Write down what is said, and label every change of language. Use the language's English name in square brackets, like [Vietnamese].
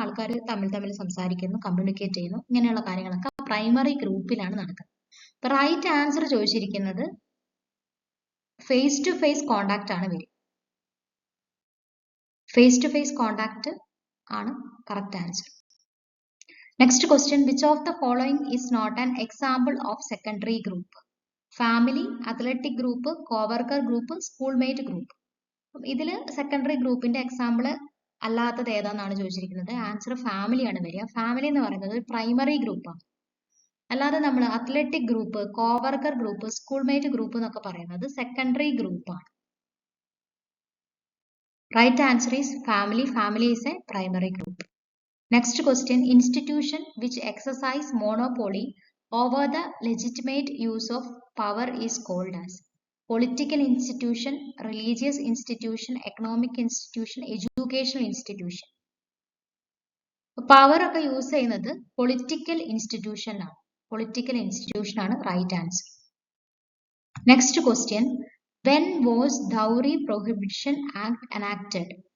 [Malayalam] ആൾക്കാർ തമ്മിൽ സംസാരിക്കുന്നു, കമ്മ്യൂണിക്കേറ്റ് ചെയ്യുന്നു, ഇങ്ങനെയുള്ള കാര്യങ്ങളൊക്കെ പ്രൈമറി ഗ്രൂപ്പിലാണ് നടക്കുന്നത്. അപ്പൊ റൈറ്റ് ആൻസർ ചോദിച്ചിരിക്കുന്നത് ഫേസ് ടു ഫേസ് കോണ്ടാക്ട് ആണ് വരിക. ഫേസ് ടു ഫേസ് കോണ്ടാക്ട് ആണ് correct answer. [English] Next question, which of the following is not an example of secondary group? Family, athletic group, co-worker group, schoolmate group. [Malayalam] ഇതിൽ secondary ഗ്രൂപ്പിന്റെ example അല്ലാത്തത് ഏതാണെന്നാണ് ചോദിച്ചിരിക്കുന്നത്. Answer family ആണ് വരിക. Family എന്ന് പറയുന്നത് ഒരു പ്രൈമറി ഗ്രൂപ്പാണ്. അല്ലാതെ നമ്മൾ athletic group, co-worker group, സ്കൂൾമേറ്റ് group എന്നൊക്കെ പറയുന്നത് സെക്കൻഡറി ഗ്രൂപ്പാണ്. [English] Right answer is family. Family is a primary group. Next question, institution which exercise monopoly over the legitimate use of power is called as political institution, religious institution, economic institution, educational institution. [Malayalam] Power ഒക്കെ use ചെയ്യുന്നത് political institution ആണ്. Political institution ആണ് right answer. [English] Next question, when was Dowry Prohibition Act enacted?